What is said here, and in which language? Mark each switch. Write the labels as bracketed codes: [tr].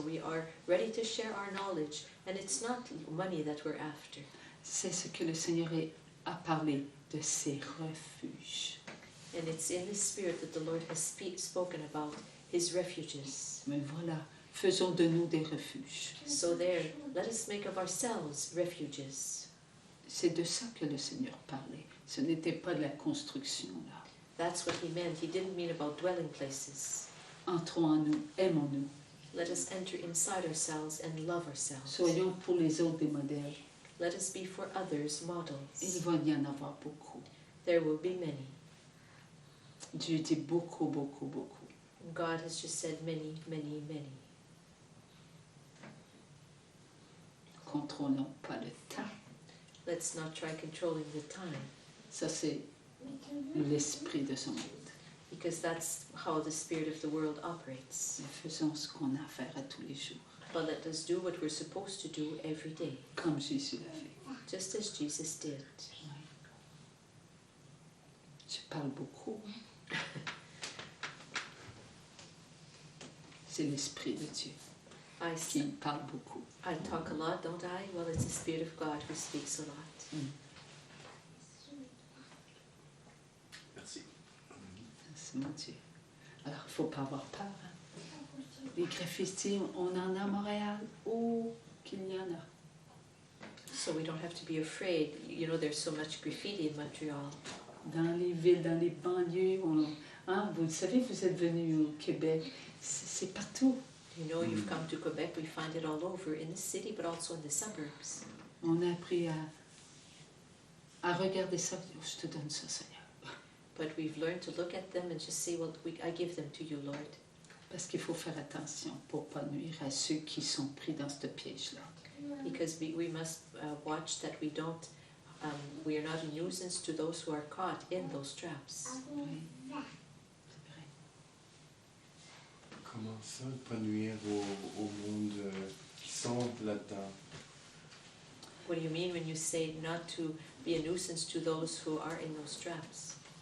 [en] We are ready to share our knowledge, and it's not money that we're after. [fr] C'est ce que le Seigneur a parlé de ses refuges. [en] And it's in this spirit that the Lord has spoken about his refuges. [fr] Mais voilà, faisons de nous des refuges. [en] So there, let us make of ourselves refuges. [fr] C'est de ça que le Seigneur parlait. Ce n'était pas de la construction, là. [en] That's what he meant. He didn't mean about dwelling places. [fr] Entrons en nous, aimons-nous. [en] Let us enter inside ourselves and love ourselves. [fr] Soyons pour les autres des modèles. [en] Let us be for others models. [fr] Il va y en avoir beaucoup. [en] There will be many. [fr] Dieu dit beaucoup, beaucoup, beaucoup. [en] God has just said many, many, many. [fr] Contrôlons pas le temps. [en] Let's not try controlling the time. [fr] Ça, c'est l'esprit de ce monde. [en] Because that's how the spirit of the world operates. [fr] Mais faisons ce qu'on a à faire à tous les jours. [en] But let us do what we're supposed to do every day. [fr] Comme Jésus l'a fait. [en] Just as Jesus did. [fr] Oui. Je parle beaucoup. C'est l'esprit de Dieu qui parle beaucoup. [en] I talk a lot, don't I? Well, it's the Spirit of God who speaks a lot. [fr] Merci. C'est mon Dieu. Alors, il ne faut pas avoir peur. Hein. Les graffitis, on en a à Montréal. Oh, qu'il y en a. [en] So we don't have to be afraid. You know, there's so much graffiti in Montreal. [fr] Dans les villes, dans les banlieues. Vous savez, vous êtes venus au Québec. C'est partout. [en] You know, you've come to Quebec, we find it all over, in the city, but also in the suburbs. [fr] On a appris à regarder ça. Oh, je te donne ça, Seigneur. [en] But we've learned to look at them and just say, well, I give them to you, Lord. [fr] Parce qu'il faut faire attention pour ne pas nuire à ceux qui sont pris dans ce piège-là. [en] Because we must watch that we don't, we are not a nuisance to those who are caught in those traps. [fr] Oui, c'est vrai. Comment ça, ne pas nuire au monde qui sont là-dedans? [en] What do you mean when you say not to be a nuisance to those who are in those traps?